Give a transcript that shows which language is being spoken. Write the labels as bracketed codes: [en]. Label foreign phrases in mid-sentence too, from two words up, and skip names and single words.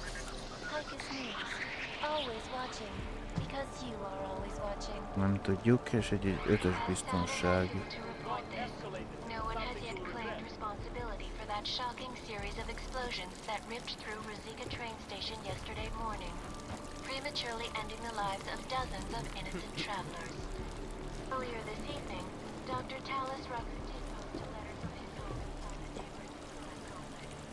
[en] Haikus news. Always watching. Because you are always watching. [hu] Nem tudjuk, és egy 5-ös biztonsági. [en] No one has yet claimed responsibility for that shocking series of explosions that ripped through Ruzika train station yesterday morning, prematurely ending the lives of dozens of innocent travelers. Earlier this evening, Dr. Talis Rucker did post a letter from his home inside the neighbor's complex.